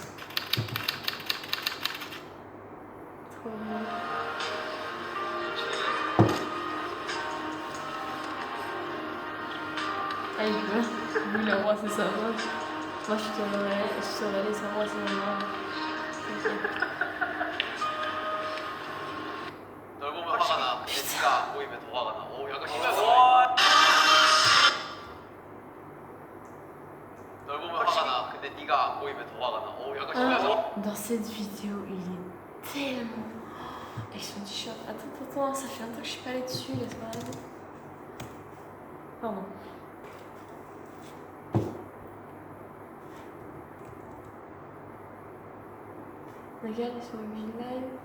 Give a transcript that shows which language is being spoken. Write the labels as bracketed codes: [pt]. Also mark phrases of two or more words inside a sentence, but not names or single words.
[fr] Trop bien. Ah, il veut. Oui, le roi, c'est ça. Moi, je saurais laisser moi, c'est moi. [ko] 널 보면 화가 나. 근데 네가 안 보이면 더 화가 나. 오, 약간 심해서. 널 보면 화가 나. 근데 네가 안 보이면 더 화가 나. 오, 약간 심해서. [fr] Dans cette vidéo, il est tellement. Avec son t-shirt. Attends, ça fait un temps que je suis pas allée dessus, laisse-moi aller. Pardon. Regarde sur Vine Live.